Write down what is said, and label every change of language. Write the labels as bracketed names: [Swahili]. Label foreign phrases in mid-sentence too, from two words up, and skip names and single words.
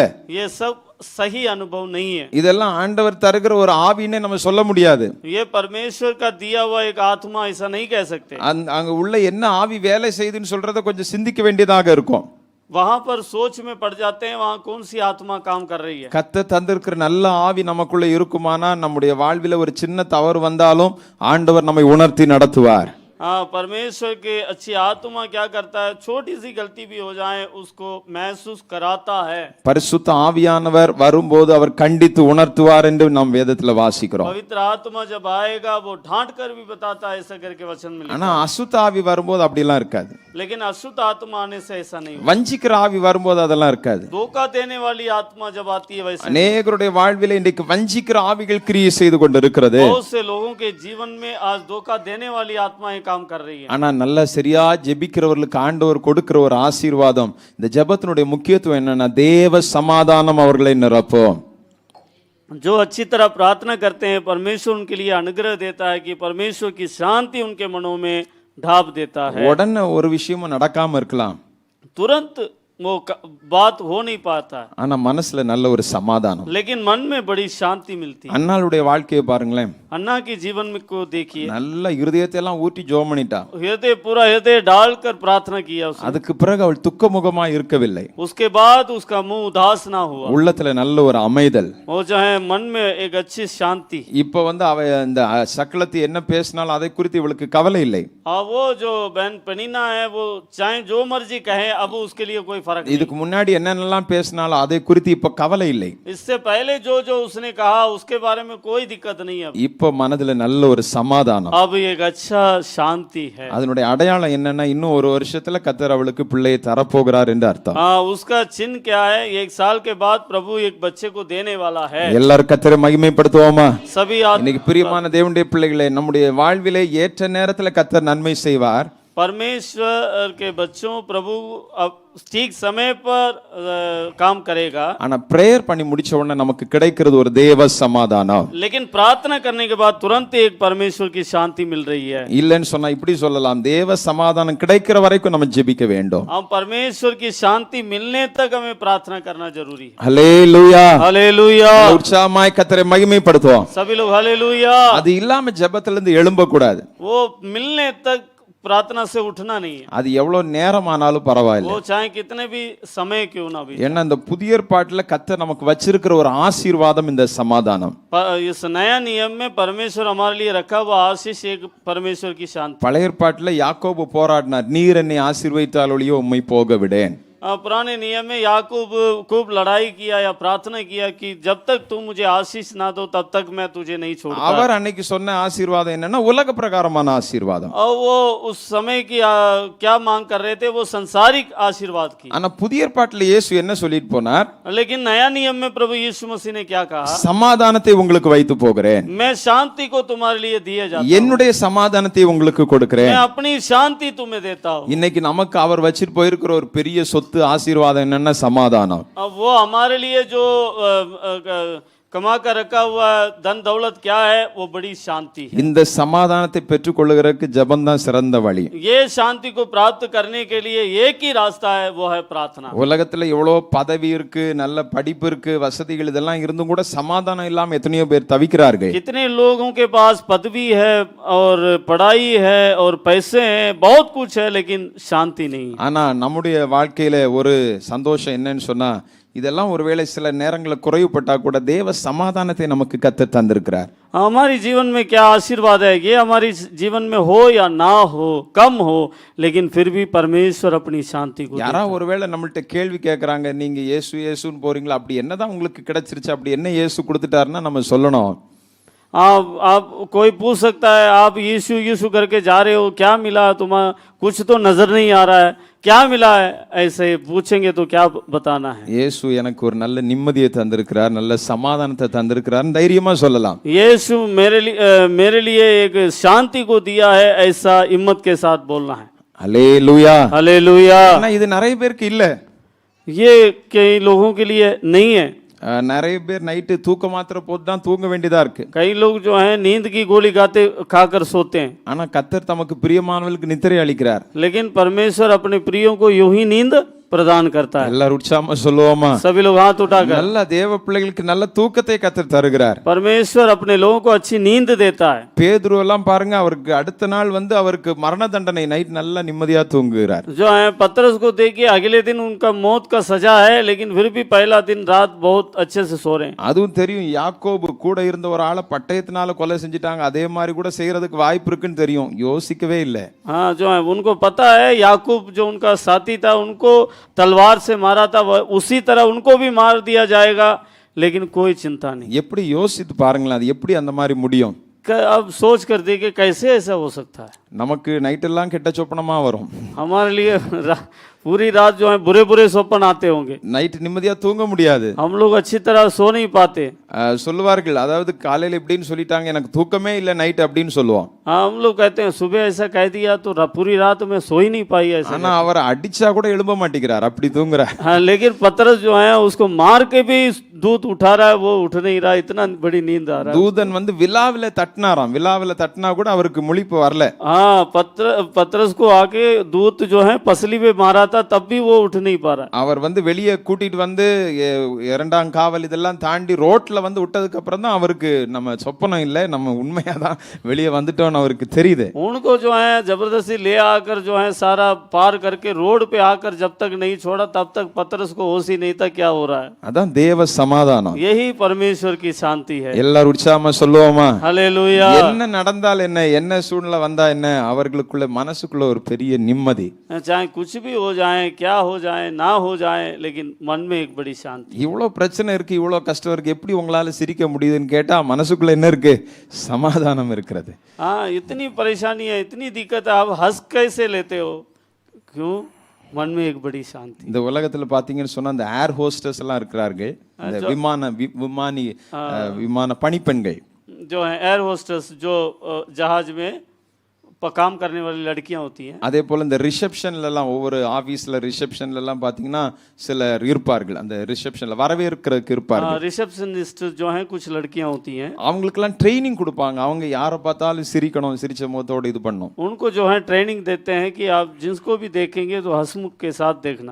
[Hindi] ये सब सही अनुभव नहीं है। [Tamil] இதெல்லாம் ஆண்டவர் தருகிற ஒரு ஆவினே நம்ம சொல்ல முடியாது. [Hindi] ये परमेश्वर का दिया हुआ एक आत्मा, ऐसा नहीं कह सकते। [Tamil] அங்க உள்ள என்ன ஆவி வேலை செய்யுதுன்னு சொல்றத கொஞ்சம் சிந்திக்க வேண்டியதாக இருக்கும். [Hindi] वहां पर सोच में पड़ जाते हैं वहां कौन सी आत्मा काम कर रही है। [Tamil] கத்த தந்திருக்கிற நல்ல ஆவி நமக்குள்ள இருக்குமானா நம்முடைய வாழ்வில ஒரு சின்ன தவறு வந்தாலும் ஆண்டவர் நம்மை உணர்த்தி நடத்துவார். [Hindi] हाँ, परमेश्वर के अच्छी आत्मा क्या करता है, छोटी सी गलती भी हो जाए उसको महसूस कराता है। [Tamil] பரிசுத்த ஆவியானவர் வரும்போது அவர் கண்டித்து உணர்த்துவார் என்று நாம் வேதத்துல வாசிக்கிறோம். [Hindi] पवित्र आत्मा जब आएगा वो डांट कर भी बताता है, ऐसा करके वचन में लिखा [Tamil] ஆனா அசுத்த ஆவி வரும்போது அப்படிலாம் இருக்காது. [Hindi] है। लेकिन अशुद्ध आत्मा आने से ऐसा नहीं होता। [Tamil] வஞ்சிக்கிற ஆவி வரும்போது அதெல்லாம் இருக்காது. [Hindi] धोखा देने वाली आत्मा जब आती है वैसे [Tamil] அநேகருடைய வாழ்வில இன்றைக்கு வஞ்சிக்கிற ஆவிகள் கிரியை செய்து கொண்டிருக்கிறது. [Hindi] बहुत से लोगों के जीवन में आज धोखा देने वाली आत्माएं काम कर रही है। [Tamil] ஆனா நல்ல சரியா ஜெபிக்கிறவர்களுக்கு ஆண்டவர் கொடுக்கிற ஒரு ஆசீர்வாதம், இந்த ஜெபத்தினுடைய முக்கியத்துவம் என்னன்னா தேவ சமாதானம் அவர்களை நிரப்பும். [Hindi] जो अच्छी तरह प्रार्थना करते हैं परमेश्वर उनके लिए अनुग्रह देता है कि परमेश्वर की शांति उनके मनों में ढाप देता है। [Tamil] உடனே ஒரு விஷயமும் நடக்காம இருக்கலாம், [Hindi] तुरंत वो बात हो नहीं पाता, [Tamil] ஆனா மனசுல நல்ல ஒரு சமாதானம். [Hindi] लेकिन मन में बड़ी शांति मिलती है। [Tamil] அன்னாளுடைய வாழ்க்கையை பாருங்களேன். [Hindi] अन्ना की जीवन में को देखिए, [Tamil] நல்ல இருதயத்தை எல்லாம் ஊற்றி ஜெபம் பண்ணிட்டா. [Hindi] पूरा हृदय डालकर प्रार्थना किया उसने। [Tamil] அதுக்கு பிறகு அவள் துக்கமுகமா இருக்கவில்லை. [Hindi] उसके बाद उसका मुंह उदास ना हुआ, [Tamil] உள்ளத்துல நல்ல ஒரு அமைதல். [Hindi] वो जो है मन में एक अच्छी शांति। [Tamil] இப்ப வந்து அவ இந்த சக்கலத்தை என்ன பேசினாலும் அதை குறித்து இவளுக்கு கவலை இல்லை. [Hindi] हाँ, वो जो बहन पनीना है वो चाहे जो मर्जी कहे अब उसके लिए कोई फर्क नहीं। [Tamil] இதுக்கு முன்னாடி என்னென்னலாம் பேசினாலும் அதை குறித்து இப்ப கவலை இல்லை. [Hindi] इससे पहले जो जो उसने कहा उसके बारे में कोई दिक्कत नहीं है। [Tamil] இப்ப மனதுல நல்ல ஒரு சமாதானம். [Hindi] अब एक अच्छा शांति है। [Tamil] அதனுடைய அடையாளம் என்னன்னா இன்னும் ஒரு வருஷத்துல கர்த்தர் அவளுக்கு பிள்ளையை தரப்போகிறார் என்று அர்த்தம். [Hindi] हाँ, उसका चिन्ह क्या है? 1 साल के बाद प्रभु एक बच्चे को देने वाला है। [Tamil] எல்லாரும் கர்த்தரை மகிமைப்படுத்துவோமா? [Hindi] सभी [Tamil] இன்னைக்கு பிரியமான தேவனுடைய பிள்ளைகளே, நம்முடைய வாழ்விலே ஏற்ற நேரத்துல கர்த்தர் நன்மை செய்வார். [Hindi] परमेश्वर के बच्चों प्रभु अब ठीक समय पर काम करेगा। [Tamil] ஆனா பிரேயர் பண்ணி முடிச்ச உடனே நமக்கு கிடைக்கிறது ஒரு தேவ சமாதானம். [Hindi] लेकिन प्रार्थना करने के बाद तुरंत एक परमेश्वर की शांति मिल रही है। [Tamil] இல்லன்னு சொன்னா இப்படி சொல்லலாம், தேவ சமாதானம் கிடைக்கிற வரைக்கும் நம்ம ஜெபிக்க வேண்டும். [Hindi] हम परमेश्वर की शांति मिलने तक हमें प्रार्थना करना जरूरी है। [Tamil] ஹல்லேலூயா, [Hindi] हालेलुया। [Tamil] உற்சாகமாய் கர்த்தரை மகிமைப்படுத்துவோம். [Hindi] सभी लोग हालेलुया। [Tamil] அது இல்லாம ஜெபத்துல இருந்து எழும்ப கூடாது. [Hindi] वो मिलने तक प्रार्थना से उठना नहीं है। [Tamil] அது எவ்வளவு நேரம் ஆனாலும் பரவாயில்லை. [Hindi] वो चाहे कितने भी समय क्यों ना भी। [Tamil] ஏன்னா இந்த புதிய ஏற்பாட்டுல கர்த்தர் நமக்கு வச்சிருக்கிற ஒரு ஆசீர்வாதம் இந்த சமாதானம். [Hindi] इस नया नियम में परमेश्वर हमारे लिए रखा हुआ आशीष एक परमेश्वर की शांति। [Tamil] பழைய ஏற்பாட்டுல யாக்கோபு போராடினார், நீர் என்னை ஆசீர்வதித்தால் ஒழிய உம்மை போக விடேன். [Hindi] पुराने नियम में याकूब खूब लड़ाई किया या प्रार्थना किया कि जब तक तू मुझे आशीष ना दो तब तक मैं तुझे नहीं छोड़ूंगा। [Tamil] அவர் அன்னைக்கு சொன்ன ஆசீர்வாதம் என்னன்னா உலக பிரகாரமான ஆசீர்வாதம். [Hindi] और वो उस समय की क्या मांग कर रहे थे? वो संसारिक आशीर्वाद की। [Tamil] ஆனா புதிய ஏற்பாட்டுல இயேசு என்ன சொல்லிட்டு போனார்? [Hindi] लेकिन नया नियम में प्रभु यीशु मसीह ने क्या कहा? [Tamil] சமாதானத்தை உங்களுக்கு வைத்து போகிறேன், [Hindi] मैं शांति को तुम्हारे लिए दिए जाता हूं। [Tamil] என்னுடைய சமாதானத்தை உங்களுக்கு கொடுக்கிறேன். [Hindi] मैं अपनी शांति तुम्हें देता हूं। [Tamil] இன்னைக்கு நமக்கு அவர் வச்சிட்டு போயிருக்கிற ஒரு பெரிய சொத்து ஆசீர்வாதம் என்னன்னா சமாதானம். [Hindi] अब वो हमारे लिए जो कमा कर रखा हुआ धन दौलत क्या है? वो बड़ी शांति है। [Tamil] இந்த சமாதானத்தை பெற்றுக்கொள்கிறதுக்கு ஜெபம் தான் சிறந்த வழி. [Hindi] ये शांति को प्राप्त करने के लिए एक ही रास्ता है, वो है प्रार्थना। [Tamil] உலகத்துல எவ்வளவு பதவி இருக்கு, நல்ல படிப்பு இருக்கு, வசதிகள் இதெல்லாம் இருந்தும் கூட சமாதானம் இல்லாம எத்தனையோ பேர் தவிக்கிறார்கள். [Hindi] कितने लोगों के पास पदवी है और पढ़ाई है और पैसे हैं, बहुत कुछ है, लेकिन शांति नहीं। [Tamil] ஆனா நம்முடைய வாழ்க்கையில ஒரு சந்தோஷம் என்னன்னு சொன்னா, இதெல்லாம் ஒருவேளை சில நேரங்களில் குறைவுபட்டா கூட தேவ சமாதானத்தை நமக்கு கர்த்தர் தந்திருக்கிறார். [Hindi] हमारी जीवन में क्या आशीर्वाद है? ये हमारी जीवन में हो या ना हो, कम हो, लेकिन फिर भी परमेश्वर अपनी शांति को। [Tamil] யாரா ஒருவேளை நம்மள்ட்ட கேள்வி கேட்கறாங்க, நீங்க இயேசு இயேசுன்னு போறீங்களா, அப்படி என்னதான் உங்களுக்கு கிடைச்சிருச்சு, அப்படி என்ன இயேசு கொடுத்துட்டாருன்னா நம்ம சொல்லணும். [Hindi] आप कोई पूछ सकता है, आप यीशु यीशु करके जा रहे हो, क्या मिला तुम्हें? कुछ तो नजर नहीं आ रहा है, क्या मिला है? ऐसे पूछेंगे तो क्या बताना है? [Tamil] இயேசு எனக்கு ஒரு நல்ல நிம்மதியை தந்திருக்கிறார், நல்ல சமாதானத்தை தந்திருக்கிறார் தைரியமா சொல்லலாம். [Hindi] यीशु मेरे लिए एक शांति को दिया है, ऐसा हिम्मत के साथ बोलना है। [Tamil] அல்லேலூயா, [Hindi] हालेलुया। [Tamil] ஆனா இது நிறைய பேருக்கு இல்ல. [Hindi] ये कई लोगों के लिए नहीं है। [Tamil] நிறைய பேர் நைட்டு தூக்க மாத்திரை போட்டு தான் தூங்க வேண்டியதா இருக்கு. [Hindi] कई लोग जो हैं नींद की गोली खाकर सोते हैं। [Tamil] ஆனா கர்த்தர் தமக்கு பிரியமானவர்களுக்கு நித்திரை அளிக்கிறார். [Hindi] लेकिन परमेश्वर अपने प्रियों को यूं ही नींद प्रदान करता है। [Tamil] எல்லாரும் உற்சாகமா சொல்லுவோமா? [Hindi] सभी लोग हाथ उठाकर। [Tamil] நல்ல தேவ பிள்ளைகளுக்கு நல்ல தூக்கத்தை கர்த்தர் தருகிறார். [Hindi] परमेश्वर अपने लोगों को अच्छी नींद देता है। [Tamil] பேதுரு எல்லாம் பாருங்க, அவருக்கு அடுத்த நாள் அவருக்கு மரண தண்டனை, நைட் நல்லா நிம்மதியா தூங்குகிறார். [Hindi] जो है पतरस को देखिए, अगले दिन उनका मौत का सजा है, लेकिन फिर भी पहला दिन रात बहुत अच्छे से सो रहे हैं। [Tamil] அதுவும் தெரியும், யாக்கோபு கூட இருந்த ஒரு ஆளை பட்டயத்தினால கொலை செஞ்சிட்டாங்க, அதே மாதிரி கூட செய்யறதுக்கு வாய்ப்பு இருக்குன்னு தெரியும், யோசிக்கவே இல்லை. [Hindi] हाँ, जो है उनको पता है, याकूब जो उनका साथी था उनको तलवार से मारा था, उसी तरह उनको भी मार दिया जाएगा, लेकिन कोई चिंता नहीं। [Tamil] எப்படி யோசித்து பாருங்களேன், அது எப்படி அந்த மாதிரி முடியும்? [Hindi] अब सोच कर देखिए कैसे ऐसा हो सकता है। [Tamil] நமக்கு நைட் எல்லாம் கெட்ட சொப்பனமா வரும். [Hindi] हमारे लिए पूरी रात जो है बुरे बुरे स्वप्न आते होंगे। [Tamil] நைட் நிம்மதியா தூங்க முடியாது. [Hindi] हम लोग अच्छी तरह सो नहीं पाते। [Tamil] சொல்லுவார்கள், அதாவது காலையில இப்படின்னு சொல்லிட்டாங்க, எனக்கு தூக்கமே இல்லை நைட் அப்படின்னு சொல்லுவான். [Hindi] हाँ, हम लोग कहते हैं सुबह ऐसा कह दिया तो पूरी रात में सो ही नहीं पाई ऐसा। [Tamil] ஆனா அவர் அடிச்சா கூட எழும்ப மாட்டேங்கிறார், அப்படி தூங்குறார். [Hindi] हाँ, लेकिन पतरस जो है उसको मार के भी दूत उठा रहा है, वो उठ नहीं रहा, इतना बड़ी नींद आ रहा है। [Tamil] தூதன் விலாவில தட்டினாராம், விலாவில தட்டினா கூட அவருக்கு முழிப்பு வரல. [Hindi] हाँ, पतरस को आके दूत जो है पसली पे मारा था, तब भी वो उठ नहीं पा रहा। [Tamil] அவர் வெளியே கூட்டிட்டு இரண்டாம் காவல் இதெல்லாம் தாண்டி ரோட்ல விட்டதுக்கு அப்புறம் தான் அவருக்கு நம்ம சொப்பனம் இல்லை, நம்ம உண்மையாதான் வெளியே வந்துட்டோம்னு அவருக்கு தெரியுது. [Hindi] उनको जो है जबरदस्ती ले आकर जो है सारा पार करके रोड पे आकर जब तक नहीं छोड़ा तब तक पतरस को होश ही नहीं था क्या हो रहा है। [Tamil] அதான் தேவ சமாதானம். [Hindi] यही परमेश्वर की शांति है। [Tamil] எல்லாரும் உற்சாகமா சொல்லுவோமா? [Hindi] हालेलुया। [Tamil] என்ன நடந்தால் என்ன, என்ன சூழ்நிலை வந்தா என்ன, அவர்களுக்குள்ள மனசுக்குள்ள ஒரு பெரிய நிம்மதி. [Hindi] चाहे कुछ भी हो जाए, क्या हो जाए, ना हो जाए, लेकिन मन में एक बड़ी शांति। [Tamil] இவ்வளோ பிரச்சனை இருக்கு, இவ்வளோ கஷ்டம் இருக்கு, எப்படி உங்களால சிரிக்க முடியுதுன்னு கேட்டா மனசுக்குள்ள என்ன இருக்கு? சமாதானம் இருக்கிறது. [Hindi] हाँ, इतनी परेशानी है, इतनी दिक्कत है, आप हंस कैसे लेते हो? क्यों? मन में एक बड़ी शांति। [Tamil] இந்த உலகத்துல பாத்தீங்கன்னு சொன்னா அந்த [English] air hostess [Tamil] எல்லாம் இருக்கிறார்கள், இந்த விமான பணிப்பெண்கள், [Hindi] जो है [English] air hostess, [Hindi] जो जहाज में काम करने वाली लड़कियां होती हैं। [Tamil] அதே போல இந்த ரிசப்ஷன்ல எல்லாம் ஒவ்வொரு ஆபீஸ்ல ரிசப்ஷன்ல எல்லாம் பாத்தீங்கன்னா சிலர் இருப்பார்கள், அந்த ரிசப்ஷன்ல வரவேற்கிறதுக்கு இருப்பார்கள். [Hindi] रिसेप्शनिस्ट जो हैं कुछ लड़कियां होती हैं, [Tamil] அவங்களுக்கெல்லாம் ட்ரைனிங் கொடுப்பாங்க. அவங்க யாரை பார்த்தாலும் சிரிக்கணும், சிரிச்ச முகத்தோட இது பண்ணணும். [Hindi] उनको जो है ट्रेनिंग देते हैं कि आप जिसको भी देखेंगे तो हंसमुख के साथ देखना।